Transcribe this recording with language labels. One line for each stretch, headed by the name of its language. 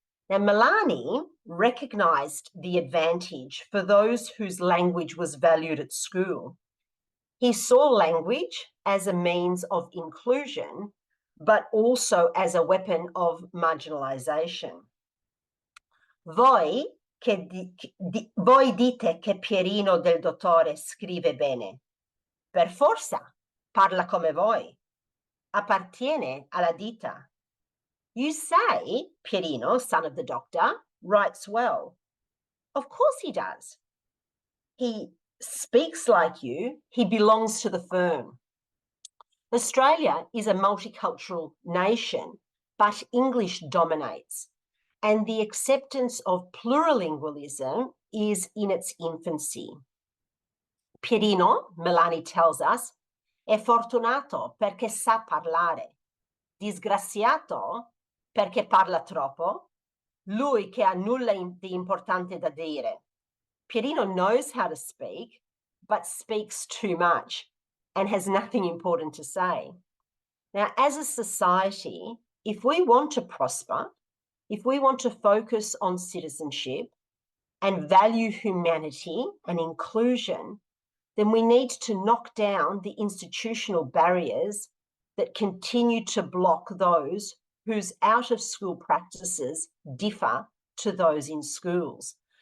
English: Now, Milani recognised the advantage for those whose language was valued at school. He saw language as a means of inclusion, but also as a weapon of marginalisation.
Italian: Voi dite che Pierino del Dottore scrive bene. Per forza, parla come voi. Appartiene alla ditta.
English: You say Pierino, son of the doctor, writes well. Of course he does. He speaks like you. He belongs to the firm. Australia is a multicultural nation, but English dominates, and the acceptance of plurilingualism is in its infancy.
Italian: Pierino,
English: Milani tells us,
Italian: è fortunato perché sa parlare, disgraziato perché parla troppo, lui che ha nulla di importante da dire.
English: Pierino knows how to speak, but speaks too much and has nothing important to say. Now, as a society, if we want to prosper, if we want to focus on citizenship and value humanity and inclusion, then we need to knock down the institutional barriers that continue to block those whose out-of-school practices differ to those in schools.